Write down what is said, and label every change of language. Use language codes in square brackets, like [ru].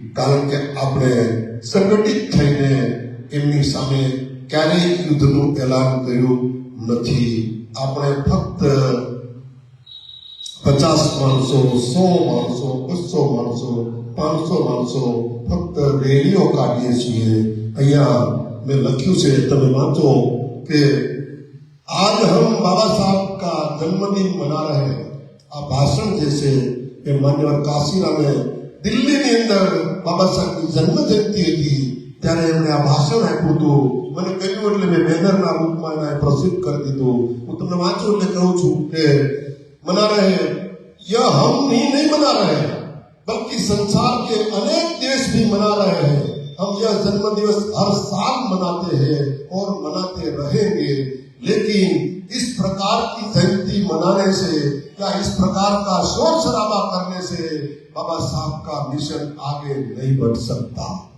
[gu] કારણ કે આપણે સંગઠિત થઈને એમની સામે ક્યારેય યુદ્ધનું એલાન કર્યું નથી. આપણે ફક્ત 50 માણસો, 100 માણસો, 200 માણસો, 500 માણસો ફક્ત રેલીઓ કાઢીએ છીએ. અહીંયા મેં લખ્યું છે, તમે વાંચો કે [hi] आज हम बाबा साहब का जन्मदिन मना रहे हैं. [gu] આ ભાષણ જે છે એ માન્યવર કાશીરામે દિલ્હીની અંદર બાબા સાહેબની જન્મ જયંતિ હતી ત્યારે એમણે આ ભાષણ આપ્યું હતું. મને કહ્યું એટલે મેં બેનરના રૂપમાં એને પ્રસિદ્ધ કરી દીધું. હું તમને વાંચું એટલે કહું છું કે [hi] मना रहे हैं, यह हम ही नहीं मना रहे हैं बल्कि संसार के अनेक देश भी मना रहे हैं. हम यह जन्म दिवस हर साल मनाते हैं और मनाते रहेंगे. लेकिन इस प्रकार की जयंती मनाने से या इस प्रकार का शोर शराबा करने से बाबा साहब का मिशन आगे नहीं बढ़ सकता.